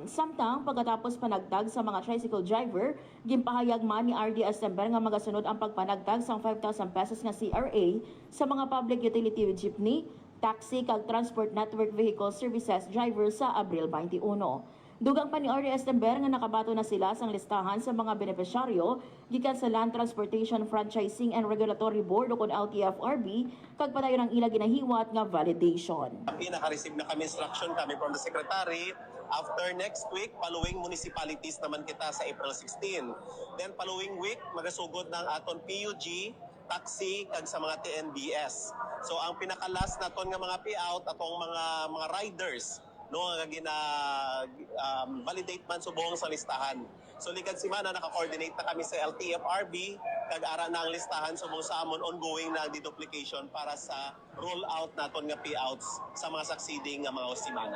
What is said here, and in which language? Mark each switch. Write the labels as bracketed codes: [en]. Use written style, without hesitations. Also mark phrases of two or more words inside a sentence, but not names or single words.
[hil] Samtang pagkatapos panagdag sa mga tricycle driver, gimpahayag man ni RDS Tember nga magasunod ang pagpanagdag sa 5,000 pesos nga CRA sa mga [en] public utility jeepney, [hil] taxi kag [en] transport network vehicle services driver [hil] sa Abril 21. Dugang pa ni RDS Tember nga nakabato na sila sang listahan sa mga benepisyaryo gikan sa Land Transportation Franchising and Regulatory Board o kon LTFRB kag padayon ang ila ginahiwat nga validation. Pinaka-receive na kami [en] instruction kami from the Secretary. After next week, following municipalities [hil] naman kita sa [en] April 16. Then following week, [hil] magasugod ng aton PUG, taxi, kag sa mga TNBS. So ang pinaka-last naton nga mga payout atong mga riders no nga validate man subong sa listahan. So likad semana naka-coordinate na kami sa LTFRB kag ara na ang listahan subong sa amon ongoing na deduplication para sa [en] roll out [hil] naton nga payouts sa mga succeeding nga mga semana.